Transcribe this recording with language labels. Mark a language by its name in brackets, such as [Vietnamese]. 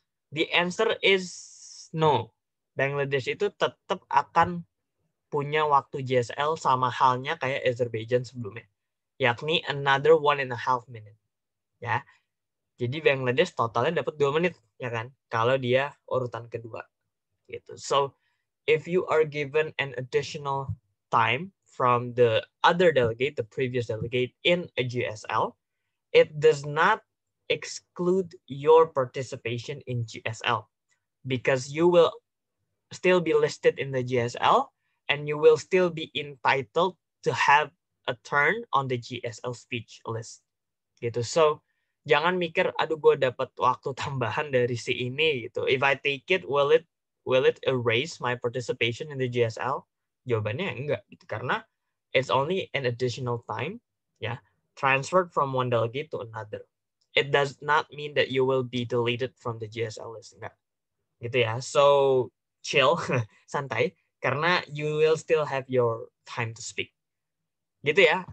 [English] The answer is no. [Indonesian] Bangladesh itu tetap akan punya waktu GSL sama halnya kayak Azerbaijan sebelumnya, yakni [English] another 1.5 minute. [Indonesian] Ya, jadi Bangladesh totalnya dapat 2 menit ya kan, kalau dia urutan kedua gitu. [English] So if you are given an additional time from the other delegate, the previous delegate in a GSL, it does not exclude your participation in GSL because you will still be listed in the GSL and you will still be entitled to have a turn on the GSL speech list gitu. [Indonesian] So jangan mikir, aduh gue dapat waktu tambahan dari si ini gitu. [English] If I take it, will it erase my participation in the GSL? [Indonesian] Jawabannya enggak gitu, karena [English] it's only an additional time ya, transferred from one delegate to another. It does not mean that you will be deleted from the GSL list, [Indonesian] enggak gitu ya. [English] So chill, [Indonesian] santai, karena [English] you will still have your time to speak [Indonesian] gitu ya.